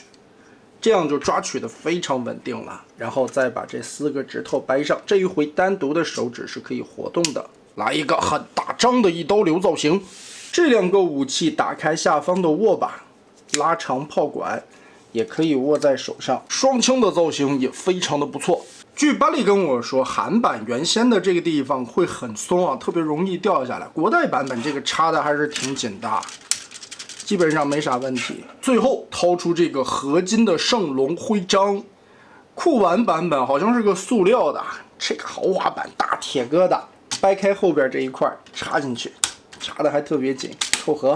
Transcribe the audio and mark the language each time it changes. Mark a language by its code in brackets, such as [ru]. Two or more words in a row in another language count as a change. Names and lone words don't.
[zh] 这样就抓取的非常稳定了，然后再把这4个指头掰上，这一回单独的手指是可以活动的。来一个很大张的一刀流造型，这2个武器打開下方的握把，拉長炮管，也可以握在手上。雙槍的造型也非常的不錯。據巴里跟我說，韓版原先的這個地方會很鬆啊，特別容易掉下來。國代版本這個插的還是挺緊的。基本上沒啥問題。最後掏出這個合金的聖龍徽章，酷玩版本好像是個塑料的，這個豪華版大鐵疙瘩，掰開後邊這一塊插進去，插的還特別緊，扣合。